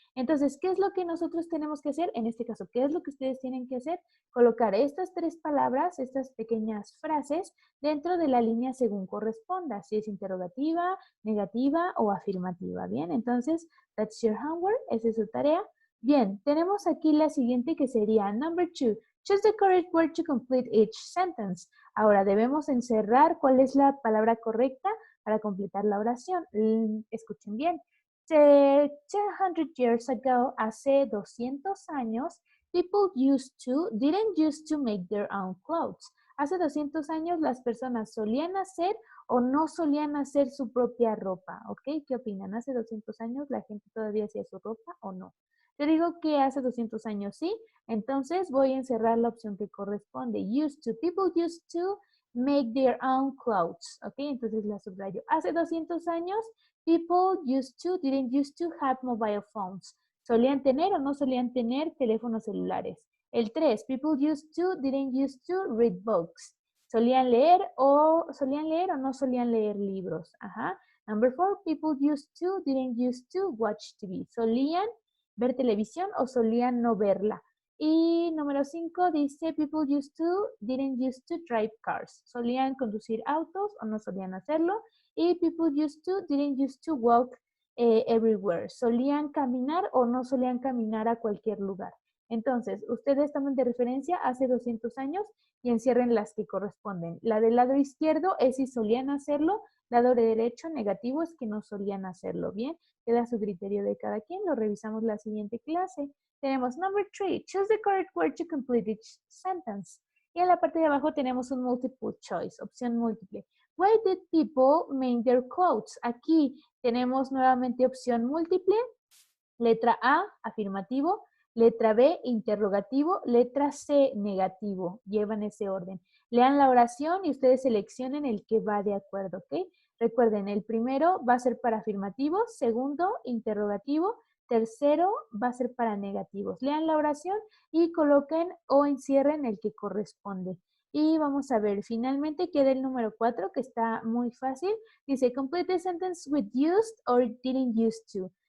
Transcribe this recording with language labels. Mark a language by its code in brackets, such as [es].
[es] Entonces, ¿qué es lo que nosotros tenemos que hacer? En este caso, ¿qué es lo que ustedes tienen que hacer? Colocar estas 3 palabras, estas pequeñas frases, dentro de la línea según corresponda, si es interrogativa, negativa o afirmativa. Bien, entonces, [en] that's your homework, [es] esa es su tarea. Bien, tenemos aquí la siguiente que sería number 2. [en] Choose the correct word to complete each sentence. [es] Ahora debemos encerrar cuál es la palabra correcta para completar la oración. Escuchen bien. [en] 200 years ago, [es] hace 200 años, [en] people didn't used to make their own clothes. [es] Hace 200 años las personas solían hacer o no solían hacer su propia ropa, ¿ok? ¿Qué opinan? ¿Hace 200 años la gente todavía hacía su ropa o no? Yo digo que hace 200 años sí, entonces voy a encerrar la opción que corresponde. [en] Used to, people used to make their own clothes, ¿ok? [es] Entonces la subrayo. Hace 200 años, [en] people didn't used to have mobile phones. [es] Solían tener o no solían tener teléfonos celulares. El 3, [en] people didn't used to read books. [es] Solían leer o no solían leer libros. Ajá. [en] Number 4, people didn't used to watch TV. [es] Solían ver televisión o solían no verla. Y número 5 dice, [en] people didn't used to drive cars. [es] Solían conducir autos o no solían hacerlo. [en] Y people used to, didn't used to walk everywhere. [es] Solían caminar o no solían caminar a cualquier lugar. Entonces, ustedes tomen de referencia hace 200 años y encierren las que corresponden. La del lado izquierdo es si solían hacerlo, lado derecho negativo es que no solían hacerlo. Bien, queda a su criterio de cada quien. Lo revisamos la siguiente clase. Tenemos [en] number 3, choose the correct word to complete each sentence. [es] Y en la parte de abajo tenemos un multiple choice, opción múltiple. [en] Why did people make their clothes? [es] Aquí tenemos nuevamente opción múltiple. Letra A, afirmativo. Letra B, interrogativo. Letra C, negativo. Llevan ese orden. Lean la oración y ustedes seleccionen el que va de acuerdo, ¿ok? Recuerden, el primero va a ser para afirmativos, segundo, interrogativo, tercero va a ser para negativos. Lean la oración y coloquen o encierren el que corresponde. Y vamos a ver, finalmente queda el número 4, que está muy fácil. Dice, [en] complete the sentence with used or didn't used to.